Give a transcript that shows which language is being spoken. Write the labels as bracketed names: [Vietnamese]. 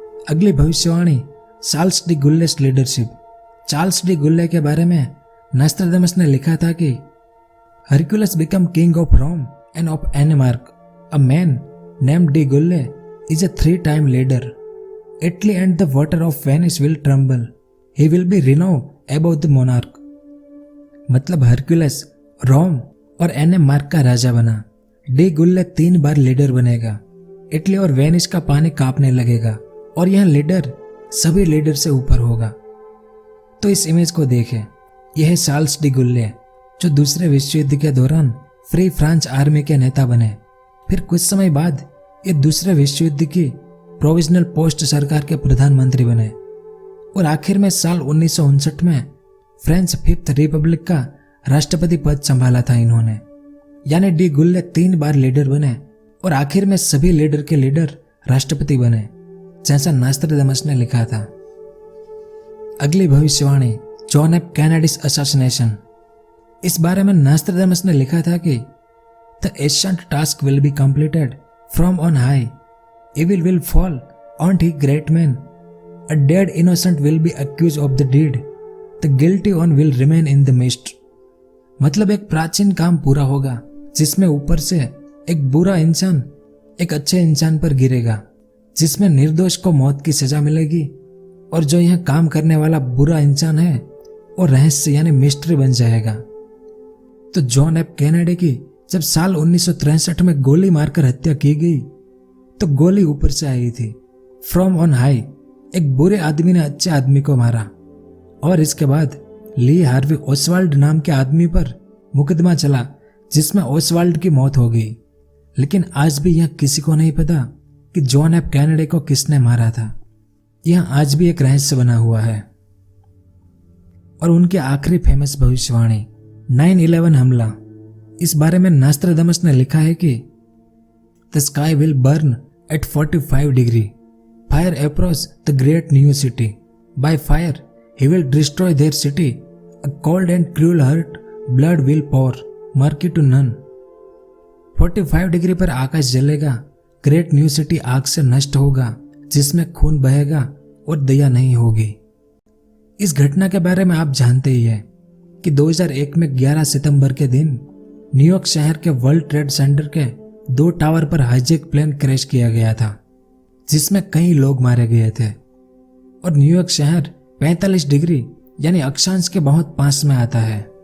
[Hindi] अगली भविष्यवाणी Charles de गुल्लेस leadership. Charles de गुल्ले के बारे में नास्त्रदामस ने लिखा था कि [English] Hercules become king of Rome and of Annemark. A man named De Gaulle is a 3-time leader. Italy and the water of Venice will tremble. He will be renowned above the monarch. [Hindi] मतलब Hercules रोम और एनेमार्क का राजा बना। D गुल्ले 3 बार leader बनेगा। Italy और Venice का पानी कांपने लगेगा और यह लीडर सभी लीडर से ऊपर होगा। तो इस इमेज को देखें, यह है चार्ल्स डी गुल्ले जो दूसरे विश्व युद्ध के दौरान फ्री फ्रांस आर्मी के नेता बने। फिर कुछ समय बाद ये दूसरे विश्व युद्ध की प्रोविजनल पोस्ट सरकार के प्रधानमंत्री बने और आखिर में साल 1959 में फ्रेंच 5th रिपब्लिक का राष्ट्रपति पद संभाला था इन्होंने। यानी डी गुल्ले 3 बार लीडर बने और आखिर में सभी लीडर के लीडर राष्ट्रपति बने, जैसा नास्त्रदामस ने लिखा था। अगली भविष्यवाणी [English] John F Kennedy's assassination. [Hindi] इस बारे में नास्त्रदामस ने लिखा था कि [English] The ancient task will be completed from on high, evil will fall on he great man, a dead innocent will be accused of the deed, the guilty one will remain in the mist। [Hindi] मतलब एक प्राचीन काम पूरा होगा जिसमें ऊपर से एक बुरा इंसान एक अच्छे इंसान पर गिरेगा, जिसमें निर्दोष को मौत की सजा मिलेगी और जो यह काम करने वाला बुरा इंसान है वो रहस्य यानी मिस्ट्री बन जाएगा। तो जॉन एफ कैनेडी की जब साल 1963 में गोली मारकर हत्या की गई तो गोली ऊपर से आई थी, [English] From on high. [Hindi] एक बुरे आदमी ने अच्छे आदमी को मारा और इसके बाद ली हार्वी ओसवाल्ड नाम के आदमी पर मुकदमा चला जिसमें ओसवाल्ड की मौत हो गई। लेकिन आज भी यह किसी को नहीं पता कि जॉन एफ कैनेडी को किसने मारा था। यह आज भी एक रहस्य बना हुआ है। और उनकी आखिरी फेमस भविष्यवाणी 9/11 हमला। इस बारे में नास्त्रदामस ने लिखा है कि [English] The sky will burn at 45 degrees. Fire approach the great new city. By fire, he will destroy their city. A cold and cruel hurt, blood will pour, mercy to none. [Hindi] 45 degree पर आकाश जलेगा, great new city आग से नष्ट होगा, जिसमें खून बहेगा और दया नहीं होगी। इस घटना के बारे में आप जानते ही हैं कि 2001 में 11 सितंबर के दिन न्यूयॉर्क शहर के वर्ल्ड ट्रेड सेंटर के 2 टावर पर हाईजेक प्लेन क्रैश किया गया था, जिसमें कई लोग मारे गए थे और न्यूयॉर्क शहर 45 डिग्री यानी अक्षांश के बहुत पास में आता है।